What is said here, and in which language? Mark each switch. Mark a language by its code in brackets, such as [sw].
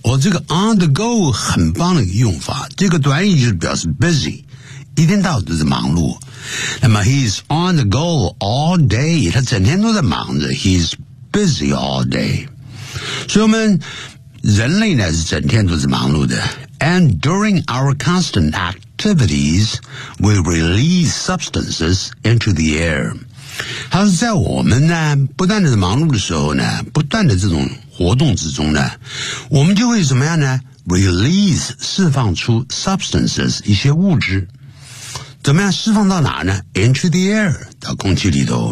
[zh] 我这个 on the go 很棒的用法，这个短语就是表示 busy， 一天到晚都是忙碌。那么 [en] he's on the go all day， [zh] 他整天都在忙着。 [en] He's busy all day。 [zh] 所以我们人类呢是整天都是忙碌的。 [en] And during our constant activities, we release substances into the air. [zh] 它是在我们呢不断的忙碌的时候呢，不断的这种活动之中呢，我们就会怎么样呢？ Release 释放出 substances 一些物质，怎么样释放到哪呢？ [en] Into the air [zh] 到空气里头。